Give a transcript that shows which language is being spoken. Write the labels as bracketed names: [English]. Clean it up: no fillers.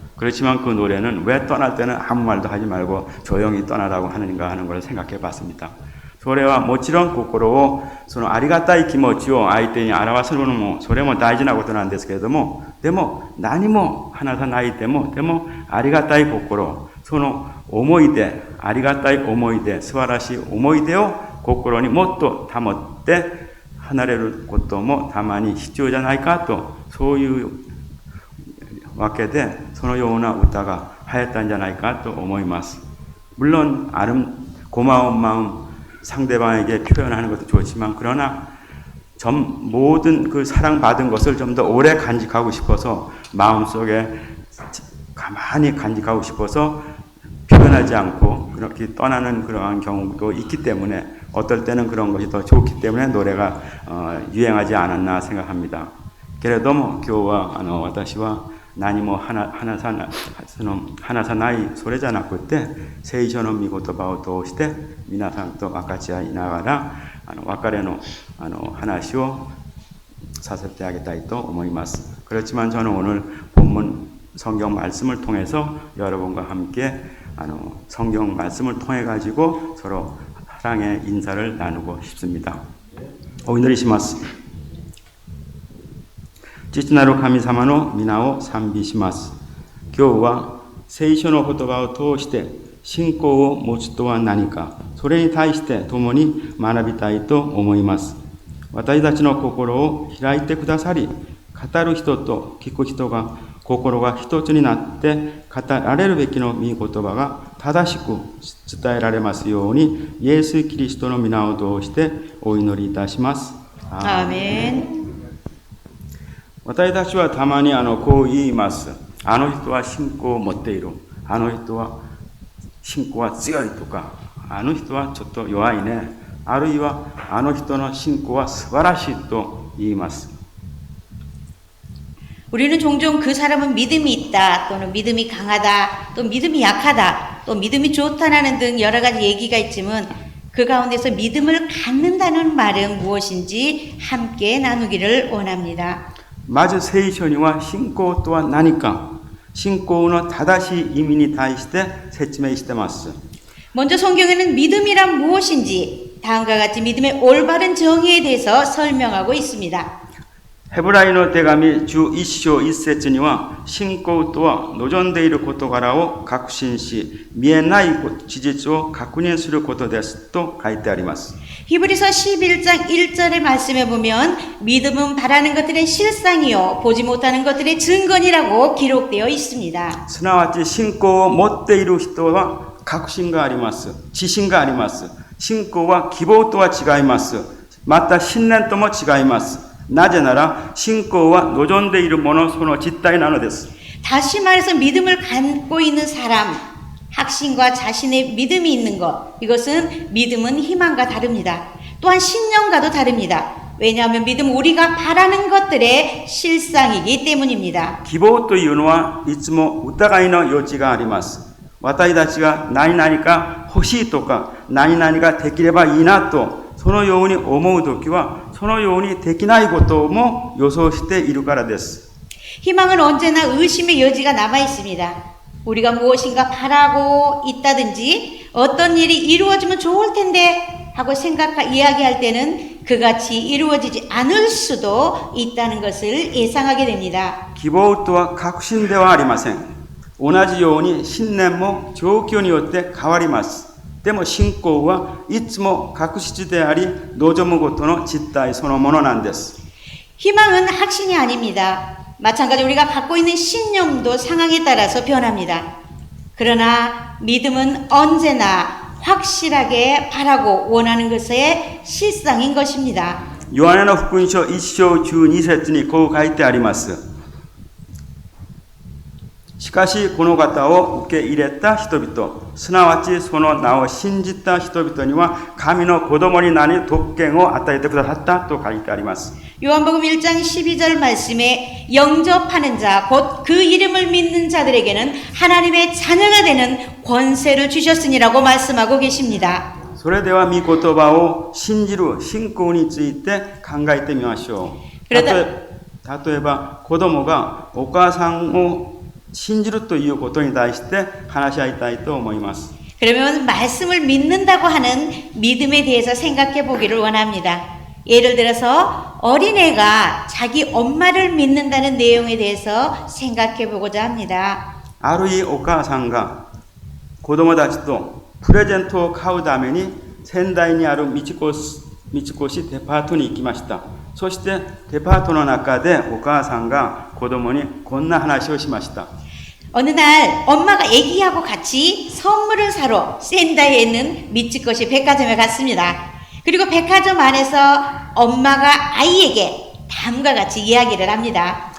[Korean] 그렇지만 그 노래는 왜 떠날 때는 아무 말도 하지 말고 조용히 떠나라고 하는가 하는 걸 생각해 봤습니다. [Japanese] それはもちろん心をそのありがたい気持ちを相手に表すのもそれも大事なことなんですけれども、でも何も話さないでもありがたい心、その思い出、ありがたい思い出、素晴らしい思い出を心にもっと保って離れることもたまに必要じゃないかと、そういうわけでそのような歌が流行ったんじゃないかと思います. [Korean] 물론 고마운 마음 상대방에게 표현하는 것도 좋지만, 그러나 모든 그 사랑받은 것을 좀 더 오래 간직하고 싶어서 마음속에 가만히 간직하고 싶어서 표현하지 않고 그렇게 떠나는 그러한 경우도 있기 때문에 어떨 때는 그런 것이 더 좋기 때문에 노래가 유행하지 않았나 생각합니다. [Japanese] けれども今日は私は何も話さないそれじゃなくて、聖書の御言葉を通して皆さんと分かち合いながら別れの話をさせてあげたいと思います. [Korean] 그렇지만 저는 오늘 본문 성경 말씀을 통해서 여러분과 함께 성경 말씀을 통해 가지고 서로 사랑의 인사를 나누고 싶습니다. [Japanese] お祈りします。父なる神様の皆を賛美します。今日は聖書の言葉を通して信仰を持つとは何か、それに対して共に学びたいと思います。私たちの心を開いてくださり、語る人と聞く人が心が一つになって語られるべきの御言葉が正しく伝えられますように、イエス・キリストの皆を通してお祈りいたします。アーメン。私たちはたまにこう言います。あの人は信仰を持っている。あの人は信仰は強いとか、あの人はちょっと弱いね。あるいはあの人の信仰は素晴らしいと言います。 [Korean] 우리는 종종 그 사람은 믿음이 있다, 또는 믿음이 강하다, 또 믿음이 약하다, 또 믿음이 좋다라는 등 여러 가지 얘기가 있지만, 그 가운데서 믿음을 갖는다는 말은 무엇인지 함께 나누기를 원합니다. [Japanese] まず聖書には信仰とは何か、信仰の正しい意味に対して説明してます。 [Korean] 먼저 성경에는 믿음이란 무엇인지 다음과 같이 믿음의 올바른 정의에 대해서 설명하고 있습니다. [Japanese] ヘブライの手紙11章1節には、信仰とは望んでいる事柄を確信し、見えない事実を確認することですと書いてあります。 [Korean] 히브리서 11장 1절의 말씀에 보면 믿음은 바라는 것들의 실상이요 보지 못하는 것들의 증거니라고 기록되어 있습니다. [Japanese] すなわち信仰を持っている人は確信があります。自信があります。信仰は希望とは違います。また信念とも違います。なぜなら信仰は望んでいるものその実態なのです. [Korean] 다시 말해서 믿음을 갖고 있는 사람, 확신과 자신의 믿음이 있는 것, 이것은 믿음은 희망과 다릅니다. 또한 신념과도 다릅니다. 왜냐하면 믿음은 우리가 바라는 것들의 실상이기 때문입니다. [Japanese] 希望というのはいつも疑いの余地があります。私たちが何々が欲しいとか何々ができればいいなとそのように思うときはそのようにできないことも予想しているからです. [Korean] 희망은 언제나 의심의 여지가 남아 있습니다. 우리가 무엇인가 바라고 있다든지 어떤 일이 이루어지면 좋을 텐데 하고 이야기할 때는 그같이 이루어지지 않을 수도 있다는 것을 예상하게 됩니다. [Japanese] 希望とは確信ではありません。同じように信念も状況によって変わります。でも信仰はいつも確実であり、望むことの実態そのものなんです。 [Korean] 희망은 확신이 아닙니다. 마찬가지로 우리가 갖고 있는 신념도 상황에 따라서 변합니다. 그러나 믿음은 언제나 확실하게 바라고 원하는 것의 실상인 것입니다. [Japanese] ヨハネの福音書1章12節にこう書いてあります。しかしこの方を受け入れた人々、すなわちその名を信じた人々には神の子供になり特権を与えてくださったと書いてあります。 [Korean] 요한복음 1장 12절 말씀에 영접하는 자, 곧 그 이름을 믿는 자들에게는 하나님의 자녀가 되는 권세를 주셨으니라고 말씀하고 계십니다. [Japanese] それでは御言葉を信じる信仰について考えてみましょう。例えば子供がお母さんを信じるということに対して話し合いたいと思います。 [Korean] 그러면 말씀을 믿는다고 하는 믿음에 대해서 생각해 보기를 원합니다. 예를 들어서 어린애가 자기 엄마를 믿는다는 내용에 대해서 생각해 보고자 합니다. [Japanese] ある日お母さんが子供たちとプレゼントを買うために仙台にある三越デパートに行きました。そしてデパートの中でお母さんが子供にこんな話をしました。 [Korean] 어느 날 엄마가 아기하고 같이 선물을 사러 센다이에 있는 미츠코시 백화점에 갔습니다. 그리고 백화점 안에서 엄마가 아이에게 다음과 같이 이야기를 합니다.